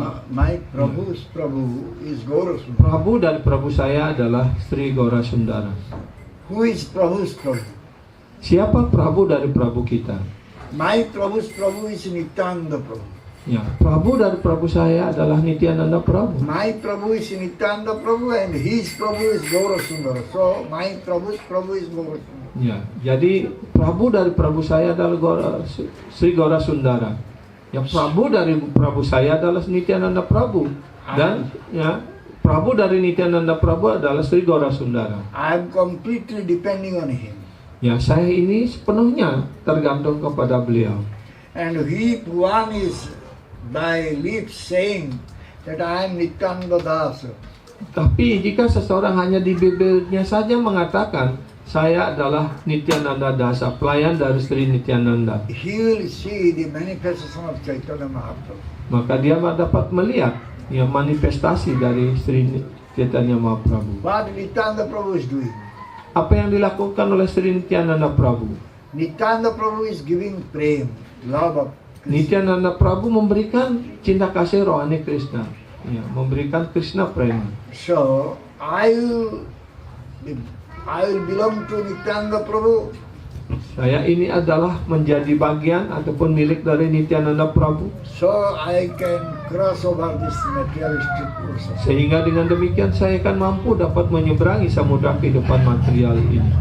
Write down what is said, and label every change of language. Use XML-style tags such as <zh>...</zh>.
<en>My Prabhu's Prabhu is Gaura.</en> <id>Prabhu dari Prabhu saya adalah Sri Gaura Sundara.</id> <en>Who is Prabhu's Prabhu?</en> <id>Siapa Prabhu dari Prabhu kita?</id> <en>My Prabhu's Prabhu is Nityananda Prabhu.</en> <id>Ya, Prabhu dari Prabhu saya adalah Nityananda Prabhu.</id> <en>My Prabhu is Nityananda Prabhu and his Prabhu is Gaura Sundara. So my Prabhu's Prabhu is Gaura Sundara.</en> <id>Ya, jadi Prabhu dari Prabhu saya adalah Sri Gaura Sundara. Ya, Prabhu dari Prabhu saya adalah Nityananda Prabhu, dan ya Prabhu dari Nityananda Prabhu adalah Sri Gaura Sundara.</id> <en>I am completely depending on him.</en> <id>Ya, saya ini sepenuhnya tergantung kepada beliau.</id> <en>And if one is by lips saying that I am Nityananda Das,</en> <id>Tapi jika seseorang hanya di bibirnya saja mengatakan saya adalah Nityananda Dasa, pelayan dari Sri Nityananda,</id> <en>he will see the manifestation of Chaitanya Mahaprabhu.</en> <id>maka dia dapat melihat ya manifestasi dari Sri Chaitanya Mahaprabhu.</id> <en>What Nityananda Prabhu is doing?</en> <id>Apa yang dilakukan oleh Sri Nityananda Prabhu?</id> <en>Nityananda Prabhu is giving prem, love of</en> <id>Nityananda Prabhu memberikan cinta kasih rohani Krishna, ya, memberikan Krishna prema.</id> <en>So I will belong to Nityananda Prabhu.</en> <id>Saya ini adalah menjadi bagian ataupun milik dari Nityananda Prabhu.</id> <en>So I can cross over this materialistic ocean.</en> <id>Sehingga dengan demikian saya akan mampu dapat menyeberangi samudra kehidupan material ini.</id>